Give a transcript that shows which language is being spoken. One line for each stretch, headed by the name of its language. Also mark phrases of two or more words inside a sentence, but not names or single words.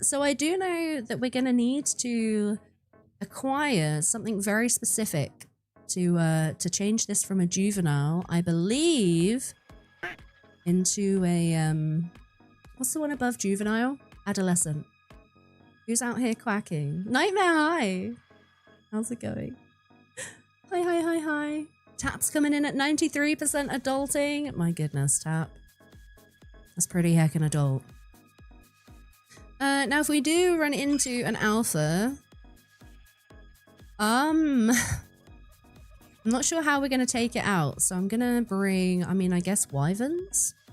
English: So I do know that we're going to need to acquire something very specific to change this from a juvenile, I believe, into a, what's the one above juvenile? Adolescent. Who's out here quacking? Nightmare High! How's it going? Hi, hi, hi, hi. Tap's coming in at 93% adulting. My goodness, Tap. That's pretty heckin' adult. Now if we do run into an alpha, I'm not sure how we're gonna take it out, so I'm gonna bring, I mean, I guess wyverns?